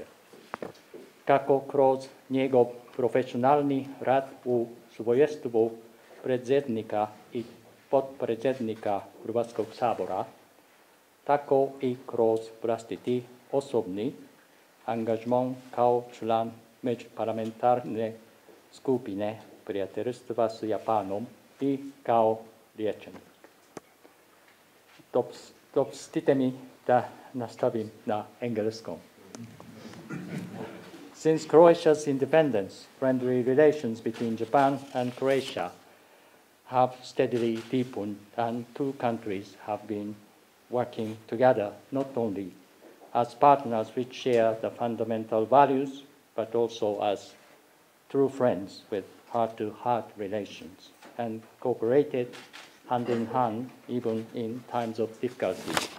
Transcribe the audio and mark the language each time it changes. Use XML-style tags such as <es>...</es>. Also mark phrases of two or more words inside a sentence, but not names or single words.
<hr>Kako kroz njegov profesionalni rad u svojstvu predsjednika i potpredsjednika Hrvatskog sabora, tako i kroz vlastiti osobni angažman kao član međuparlamentarne skupine prijateljstva s Japanom i kao liječnik. Dopustite mi da nastavim na engleskom.</hr> <en>Since Croatia's independence, friendly relations between Japan and Croatia have steadily deepened, and two countries have been working together not only as partners which share the fundamental values, but also as true friends with heart-to-heart relations, and cooperated hand in hand even in times of difficulty.</en>